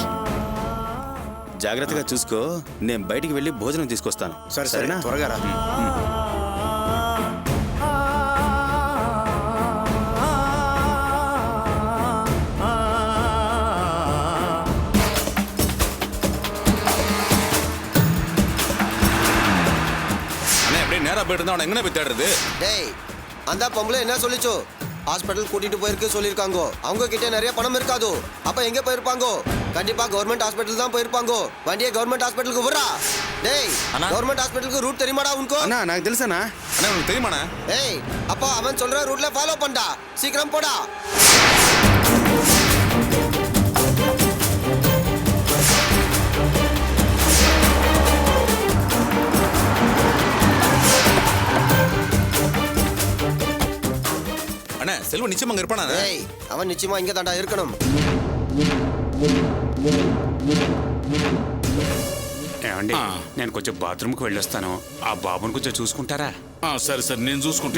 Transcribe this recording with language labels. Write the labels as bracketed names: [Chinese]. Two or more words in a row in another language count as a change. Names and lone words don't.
[Telugu] జాగ్రత్తగా చూసుకో. నేను బయటికి వెళ్ళి భోజనం తీసుకొస్తాను. సరేనా? త్వరగా రా. [Tamil] அண்ணா அப்படியே நேரா போயிட்டு இருந்தா அவனை எங்கன போய் தேடுறது? டேய், அந்த பொம்பளை என்ன சொல்லிச்சோ? ஹாஸ்பிட்டல் கூட்டிட்டு போயிருக்கு சொல்லிருக்காங்க. அவங்க கிட்ட நிறைய பணம் இருக்காது. அப்ப எங்க போயிருப்பாங்க? கண்டிப்பா [English] government hospital [Tamil] தான் போயிருப்பாங்க. வண்டியை [English] government hospital [Tamil] விடுறா. டேய், [English] government hospital [Tamil] ரூட் தெரியுமாடா உனக்கு? [Telugu] அண்ணா నాకు తెలుసనా? [Tamil] அண்ணா உனக்கு தெரியுமாண்ணா? ஏய், அப்பா அவன் சொல்ற ரூட்ல ஃபாலோ பண்ணடா. சீக்கிரம் போடா. அண்ணா செல்வம் நிச்சயமா அங்க இருப்பானா? ஏய், அவன் நிச்சயமா இங்க தாண்டா இருக்கணும். [Telugu] ఏమండి, నేను కొంచెం బాత్రూమ్కి వెళ్ళొస్తాను. ఆ బాబుని కొంచెం చూసుకుంటారా? సరే సరే, నేను చూసుకుంటే